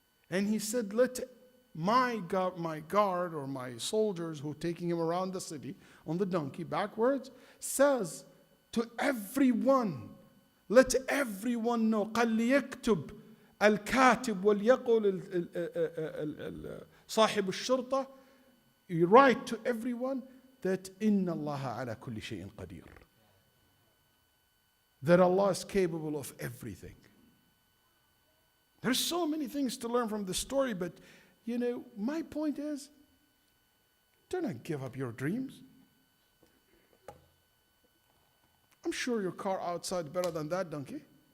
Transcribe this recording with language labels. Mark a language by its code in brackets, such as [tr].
[en] And he said, let my guard or my soldiers who are taking him around the city on the donkey backwards, says to everyone, let everyone know, [ar] قَلْ يَكْتُبْ الْكَاتِبْ وَلْيَقُلْ صَاحِبُ الشُّرْطَةِ. [en] You write to everyone that [ar] إِنَّ اللَّهَ عَلَى كُلِّ شَيْءٍ قَدِيرٌ. [en] That Allah is capable of everything. There's so many things to learn from the story, but my point is, do not give up your dreams. I'm sure your car outside is better than that donkey.